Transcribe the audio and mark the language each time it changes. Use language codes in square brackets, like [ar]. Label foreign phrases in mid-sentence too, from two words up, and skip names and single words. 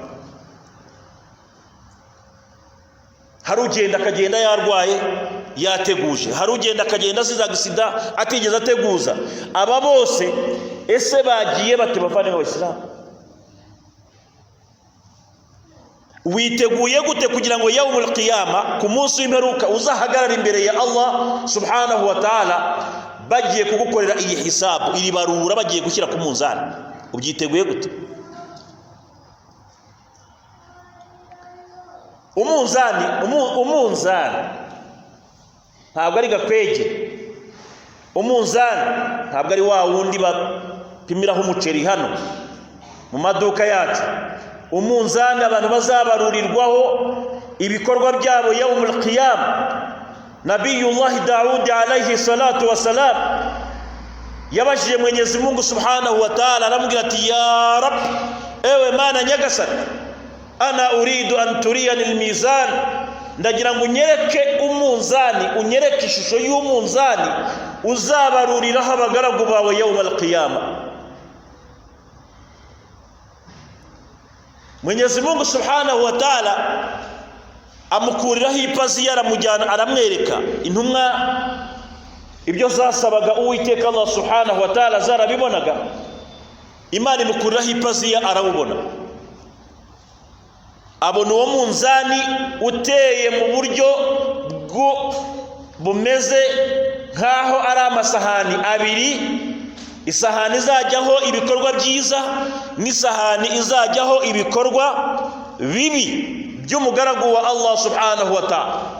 [rw] Hari ugenda akagenda yarwaye yateguje, hari ugenda akagenda azize agisida atigeze ateguza. Aba bose ese bagiye bate bavandimwe b'Abayisilamu? Witeguye gute kugira ngo [ar] يوم القيامة, [rw] ku munsi w'imperuka, uzahagarara imbere ya [ar] الله سبحانه وتعالى [rw] bagiye kugukorera iyi hisabu, iri barura bagiye gushyira ku munzani? Ubyiteguye gute? Umunzani ntabwo ari gakwege, umunzani ntabwo ari wa wundi bapimiraho umuceri hano mu maduka yacu. Umunzani abantu bazabarurirwaho ibikorwa byabo [ar] يوم القيامة. نبي الله داود عليه الصلاة والسلام [rw] yabajije Mwenyezi Mungu [ar] سبحانه وتعالى, [rw] aramubwira ati [ar] يا رب, [rw] ewe Mana nyagasani, [ar] أنا أريد أن تريني الميزان [rw] ndagira ngo unyereke umunzani, unyereke ishusho y'umunzani uzabaruriraho abagaragu bawe [ar] يوم القيامة. [rw] Mwenyezi Mungu [ar] سبحانه وتعالى [rw] amukuriraho ipazi yaramujyana aramwereka. Intumwa ibyo zasabaga Uwiteka [ar] الله سبحانه وتعالى [rw] zarabibonaga, Imana imukuriraho ipazi arabubona. Abona uwo munzani uteye mu buryo bumeze nkaho ari amasahani abiri, isahani izajyaho ibikorwa byiza n'isahani izajyaho ibikorwa bibi by'umugaragu wa [ar] الله سبحانه وتعالى.